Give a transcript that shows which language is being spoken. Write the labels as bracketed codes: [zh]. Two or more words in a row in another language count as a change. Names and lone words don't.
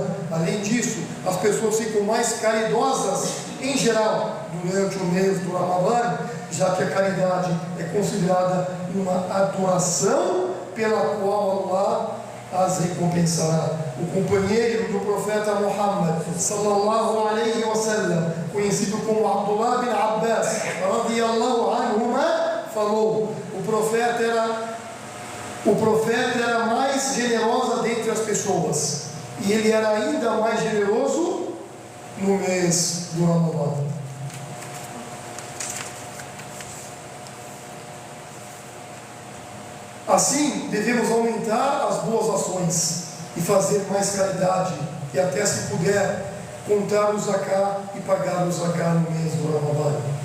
[pt] Além disso, as pessoas ficam mais caridosas em geral durante o mês do Ramadã, já que a caridade é considerada uma adoração pela qual Allah as recompensará. O companheiro do profeta Muhammad [ar] صلى الله عليه وسلم, [pt] conhecido como Abdullah bin Abbas [ar] رضي الله عنهما, [pt] falou: o profeta era o profeta era mais generoso dentre as pessoas, e ele era ainda mais generoso no mês do Ramadã. Assim, devemos aumentar as boas ações e fazer mais caridade, e até, se puder, contar o Zaká e pagar o Zaká no mês do Ramadã.